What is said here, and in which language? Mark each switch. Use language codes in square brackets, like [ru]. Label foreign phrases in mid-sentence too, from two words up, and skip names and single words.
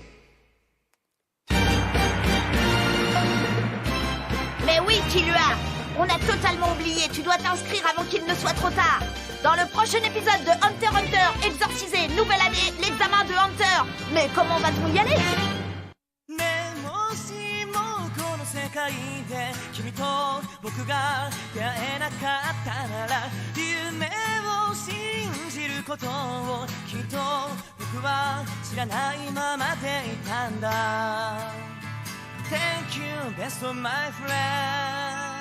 [fr] Mais oui, Killua! On a totalement oublié, tu dois t'inscrire avant qu'il ne soit trop tard. Dans le prochain épisode de Hunter x Hunter, exorcisé, nouvelle année, l'examen de Hunter. Mais comment va-t-on y aller? [ja] でもしもこの世界で君と僕が出会えなかったなら夢を信じることをきっと僕は知らないままでいたんだ [en] Thank you best of my friend